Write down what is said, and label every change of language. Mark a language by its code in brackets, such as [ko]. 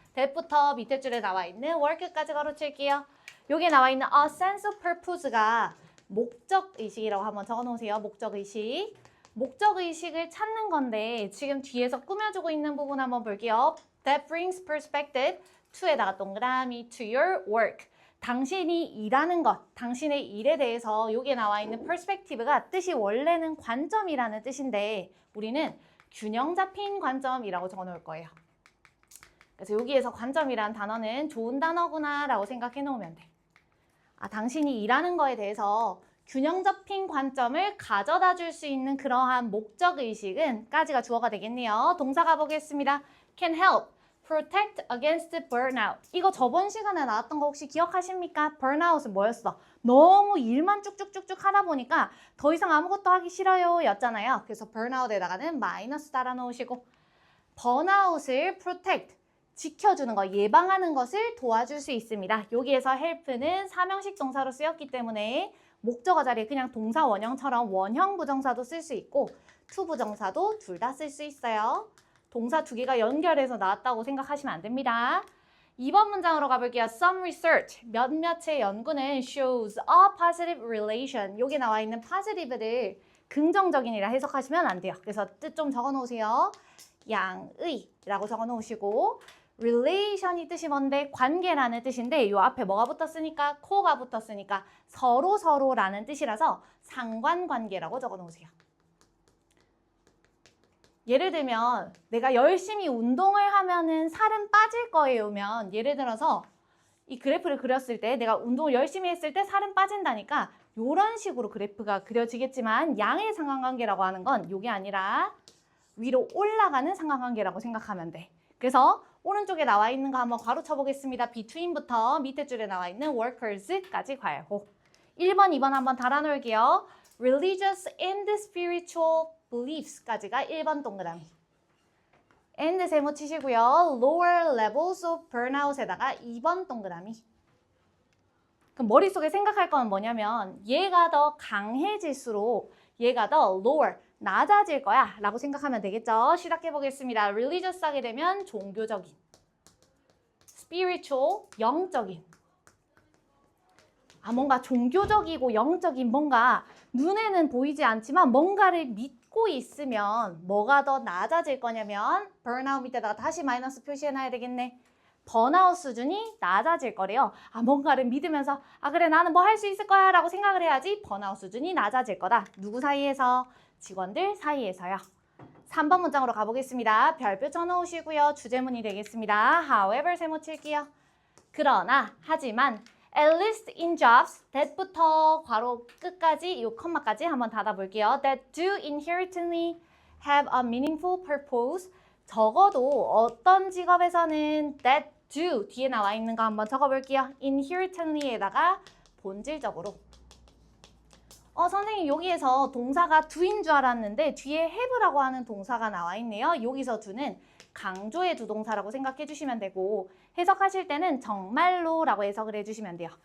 [ko] that부터 밑에 줄에 나와 있는 work까지 가로칠게요. 여기에 나와 있는 [en] a sense of purpose [ko] 가 목적의식이라고 한번 적어놓으세요. 목적의식. 목적의식을 찾는 건데 지금 뒤에서 꾸며주고 있는 부분 한번 볼게요. [en] That brings perspective to [ko] 에다가 동그라미 [en] to your work. [ko] 당신이 일하는 것, 당신의 일에 대해서 여기에 나와 있는 perspective가 뜻이 원래는 관점이라는 뜻인데 우리는 균형 잡힌 관점이라고 적어놓을 거예요. 그래서 여기에서 관점이라는 단어는 좋은 단어구나 라고 생각해 놓으면 돼. 당신이 일하는 거에 대해서 균형 잡힌 관점을 가져다 줄 수 있는 그러한 목적의식은 까지가 주어가 되겠네요. 동사 가보겠습니다. [en] Can help. Protect against burnout. [ko] 이거 저번 시간에 나왔던 거 혹시 기억하십니까? burnout은 뭐였어? 너무 일만 쭉쭉쭉쭉 하다 보니까 더 이상 아무것도 하기 싫어요 였잖아요. 그래서 burnout에다가는 마이너스 달아 놓으시고 burnout을 protect, 지켜주는 거, 예방하는 것을 도와줄 수 있습니다. 여기에서 help는 사명식 동사로 쓰였기 때문에 목적어 자리에 그냥 동사 원형처럼 원형 부정사도 쓸 수 있고 to 부정사도 둘 다 쓸 수 있어요. 동사 두 개가 연결해서 나왔다고 생각하시면 안 됩니다. 2번 문장으로 가볼게요. [en] Some research, [ko] 몇몇의 연구는 [en] shows a positive relation. [ko] 여기 나와 있는 positive를 긍정적인이라 해석하시면 안 돼요. 그래서 뜻 좀 적어놓으세요. 양의라고 적어놓으시고 relation이 뜻이 뭔데? 관계라는 뜻인데 이 앞에 뭐가 붙었으니까? co가 붙었으니까 서로라는 뜻이라서 상관관계라고 적어놓으세요. 예를 들면 내가 열심히 운동을 하면은 살은 빠질 거예요면 예를 들어서 이 그래프를 그렸을 때 내가 운동을 열심히 했을 때 살은 빠진다니까 이런 식으로 그래프가 그려지겠지만 양의 상관관계라고 하는 건 이게 아니라 위로 올라가는 상관관계라고 생각하면 돼. 그래서 오른쪽에 나와 있는 거 한번 괄호 쳐보겠습니다. between부터 밑에 줄에 나와 있는 workers까지 괄호. 1번, 2번 한번 달아놓을게요. [en] religious and spiritual beliefs [ko] 까지가 1번 동그라미. and 세모 치시고요. [en] lower levels of burnout [ko] 에다가 2번 동그라미. 그럼 머릿속에 생각할 건 뭐냐면 얘가 더 강해질수록 얘가 더 lower, 낮아질 거야 라고 생각하면 되겠죠. 시작해 보겠습니다. religious 하게 되면 종교적인, spiritual, 영적인. 뭔가 종교적이고 영적인 뭔가 눈에는 보이지 않지만 뭔가를 믿고 있으면 뭐가 더 낮아질 거냐면 burnout 밑에다가 다시 마이너스 표시해놔야 되겠네. 번아웃 수준이 낮아질 거래요. 뭔가를 믿으면서 그래 나는 뭐 할 수 있을 거야 라고 생각을 해야지 번아웃 수준이 낮아질 거다. 누구 사이에서? 직원들 사이에서요. 3번 문장으로 가보겠습니다. 별표 쳐놓으시고요. 주제문이 되겠습니다. however 세모 칠게요. 그러나, 하지만 [en] at least in jobs, [ko] that부터 괄호 끝까지 이 컴마까지 한번 닫아볼게요. [en] that do inherently have a meaningful purpose. [ko] 적어도 어떤 직업에서는 that do 뒤에 나와 있는 거 한번 적어볼게요. inherently에다가 본질적으로 선생님 여기에서 동사가 do인 줄 알았는데 뒤에 have라고 하는 동사가 나와 있네요. 여기서 do는 강조의 두 동사라고 생각해 주시면 되고 해석하실 때는 정말로라고 해석을 해주시면 돼요.